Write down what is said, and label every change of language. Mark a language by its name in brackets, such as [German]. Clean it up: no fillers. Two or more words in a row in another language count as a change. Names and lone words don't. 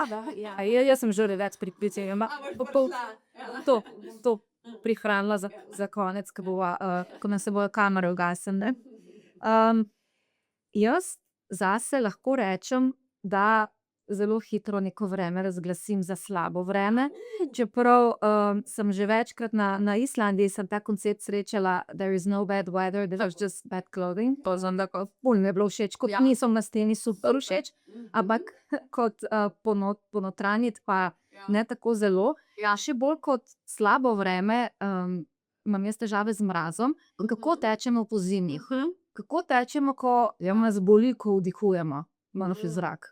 [Slovenian] Ja, jaz sem že več pripričana. To prihranila za konec, ko nam se bojo kamere ugasnile. Jaz zase lahko rečem, da zelo hitro neko vreme razglasim za slabo vreme, čeprav sem že večkrat na Islandiji sem ta koncept srečala, [English] there is no bad weather, there is just bad clothing. [Slovenian] To sem tako, ful mi je bilo všeč, kot niso na steni super všeč, ampak kot ponotranjiti pa ne tako zelo. Še bolj kot slabo vreme imam jaz težave z mrazom. Kako tečemo pozimi? Kako tečemo, ko nas boli, ko vdihujemo malo še zrak?